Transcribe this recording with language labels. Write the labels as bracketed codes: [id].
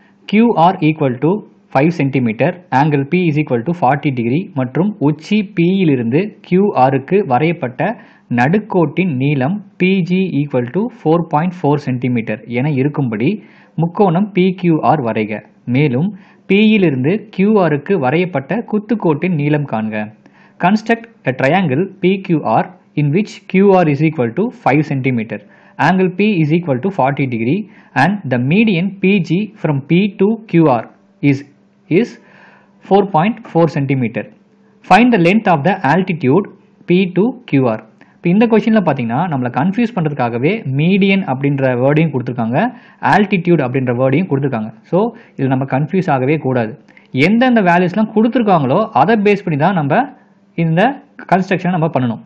[en] QR equal to 5 cm, angle P is equal to 40 degree [ta] மற்றும் உச்சி P இலிருந்து QR க்கு வரையப்பட்ட நடுக்கோட்டின் நீளம் [en] PG equal to 4.4 cm [ta] என இருக்கும்படி முக்கோணம் PQR வரைக. மேலும் P இலிருந்து QR க்கு வரையப்பட்ட குத்துக்கோட்டின் நீளம் காண்க. [en] Construct a triangle PQR in which QR is equal to 5 cm, angle P is equal to 40 degree and the median PG from P to QR is 4.4 cm. Find the length of the altitude P to QR. [ta] இப்போ இந்த கொஸ்டினில் பார்த்தீங்கன்னா நம்மளை confuse பண்ணுறதுக்காகவே median அப்படின்ற வேர்டையும் கொடுத்துருக்காங்க, altitude அப்படின்ற வேர்டையும் கொடுத்துருக்காங்க. So இதில் நம்ம கன்ஃபியூஸ் ஆகவே கூடாது. எந்தெந்த வேல்யூஸ்லாம் கொடுத்துருக்காங்களோ அதை பேஸ் பண்ணி தான் நம்ம இந்த கன்ஸ்ட்ரக்ஷனை நம்ம பண்ணணும்.